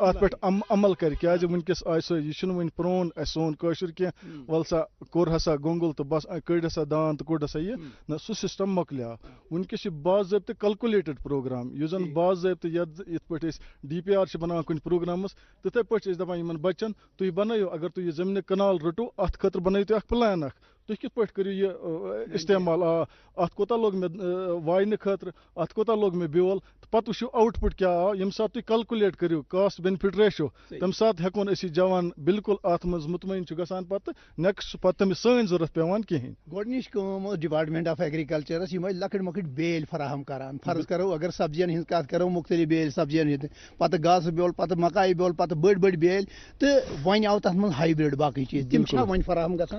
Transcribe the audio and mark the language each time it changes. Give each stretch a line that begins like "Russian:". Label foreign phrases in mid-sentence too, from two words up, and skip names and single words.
Kashmiri: اتھ پٮ۪ٹھ عمل کرِ کیٛازِ وٕنکیٚس آے سۄ یہِ چھُنہٕ وۄنۍ پرٛون اَسہِ سون کٲشُر کینٛہہ ول سا کوٚر ہسا گوٚنٛگُل تہٕ بس کٔڑۍ ہسا دان تہٕ کوٚڑ ہسا یہِ نہ سُہ سسٹم مۄکلیو وٕنکیٚس چھِ باضٲبطہٕ
English: calculated program
Kashmiri: یُس زن باضٲبطہٕ یِتھ پٲٹھۍ أسۍ ڈی پی آر چھِ بناوان کُنہِ پروگرامس تِتھے پٲٹھۍ چھِ أسۍ دپان یِمن بچن تُہۍ بنٲیِو اگر تُہۍ یہِ زٔمیٖنہِ کنال رٔٹو اتھ خٲطرٕ بنٲیِو تُہۍ اکھ پلان اکھ تُہۍ کِتھ پٲٹھۍ کٔرِو یہِ استعمال اتھ کوتاہ لوٚگ مےٚ واینہٕ خٲطرٕ اتھ کوتاہ لوٚگ مےٚ بیول پتہ وچھو آؤٹ پٹ کیا آو یم سات تُہۍ کلکولیٹ کٔرِو
English: cost benefit ratio
Kashmiri: تمہِ ساتہٕ ہیٚکون أسۍ یہِ جوان بالکل اتھ منٛز مطمعین چھُ گژھان پتہٕ نیکسٹ پتہٕ تٔمِس سٲنۍ ضروٗرت پیٚوان کِہیٖنۍ. گۄڈنِچ کٲم ٲس
English: Department of Agricultures
Kashmiri: یِم ٲسۍ لۄکٕٹۍ مۄکٕٹۍ بیل فراہم کران فرض کرو اگر سبزین ہٕنٛز کتھ کرو مختلف بیل سبزین ہٕنٛدۍ پتہٕ گاسہٕ بیول پتہٕ مکائی بیول پتہٕ بٔڑۍ بٔڑۍ بیل تہٕ وۄنۍ آو تتھ منٛز ہایبرڈ باقٕے چیٖز تِم چھا وۄنۍ فراہم گژھان؟